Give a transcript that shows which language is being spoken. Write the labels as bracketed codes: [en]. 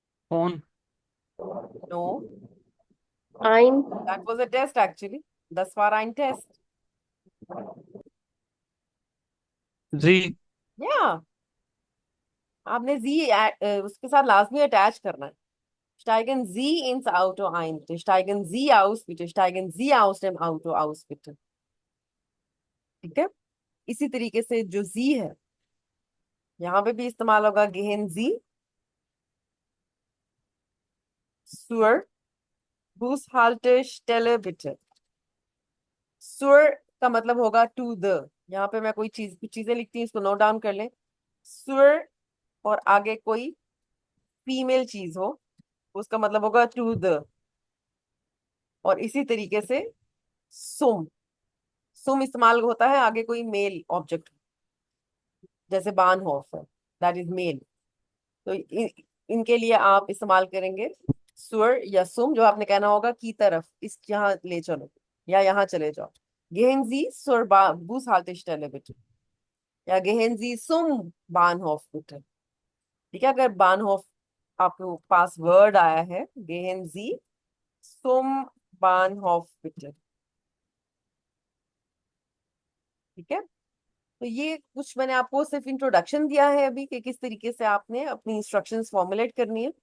[en] Phone. No, [de] Ein. [en] That was a test actually. 10 वार test. [hi] जी। या आपने जी उसके साथ लाजमी अटैच करना है। [de] Steigen Sie ins Auto ein, bitte. Steigen Sie aus, bitte. Steigen Sie aus dem Auto aus, bitte. [hi] ठीक है, इसी तरीके से जो जी है यहाँ पे भी इस्तेमाल होगा, [de] gehen Sie zur Bushaltestelle bitte। [hi] zur का मतलब होगा टू द। यहाँ पे मैं कोई चीज, कुछ चीजें लिखती हूँ, इसको नोट डाउन कर लें। zur और आगे कोई फीमेल चीज हो, उसका मतलब होगा टू द। और इसी तरीके से सुम, सुम इस्तेमाल होता है आगे कोई मेल ऑब्जेक्ट, जैसे बानहोफ है, दैट इज मेल। तो इनके लिए आप इस्तेमाल करेंगे सुर या सुम। जो आपने कहना होगा की तरफ, इस यहाँ ले चलो या यहाँ चले जाओ। [de] Gehen Sie zur Bushaltestelle bitte, या Gehen Sie zum Bahnhof bitte। [hi] ठीक है, अगर बानहोफ आपके पास वर्ड आया है, [de] Gehen Sie zum Bahnhof bitte। [hi] ठीक है, तो ये कुछ मैंने आपको सिर्फ इंट्रोडक्शन दिया है अभी कि किस तरीके से आपने अपनी इंस्ट्रक्शंस फॉर्मुलेट करनी है।